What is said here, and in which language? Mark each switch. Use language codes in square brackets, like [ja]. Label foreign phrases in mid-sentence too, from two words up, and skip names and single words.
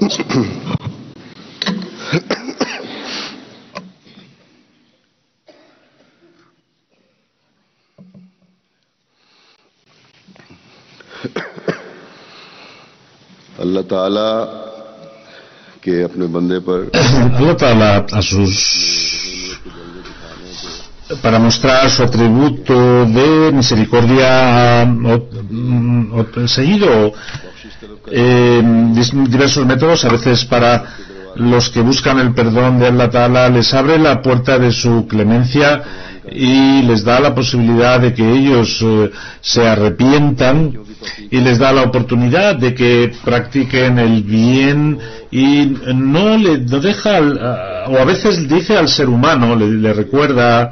[hi] अल्लाह ताला के अपने बंदे पर [es] Allah Ta'ala para mostrar su atributo de misericordia seguido diversos métodos. A veces para los que buscan el perdón de Allah Ta'ala les abre la puerta de su clemencia y les da la posibilidad de que ellos se arrepientan y les da la oportunidad de que practiquen el bien y no deja o a veces dice al ser humano, le recuerda